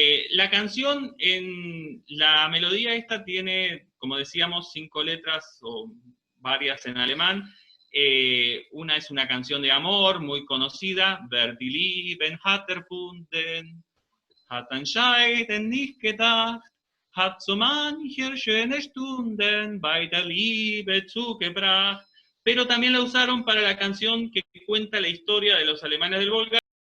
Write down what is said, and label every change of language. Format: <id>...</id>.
<es>La canción, en la melodía esta tiene, como decíamos, 5 letras o varias en alemán. Una es una canción de amor muy conocida,</es> <de>Wer die Lieben hat erfunden, hat anscheinend nicht gedacht, hat so mancher schöne Stunden bei der Liebe zugebracht.</de> <es>Pero también la usaron para la canción que cuenta la historia de los alemanes del Volga.</es>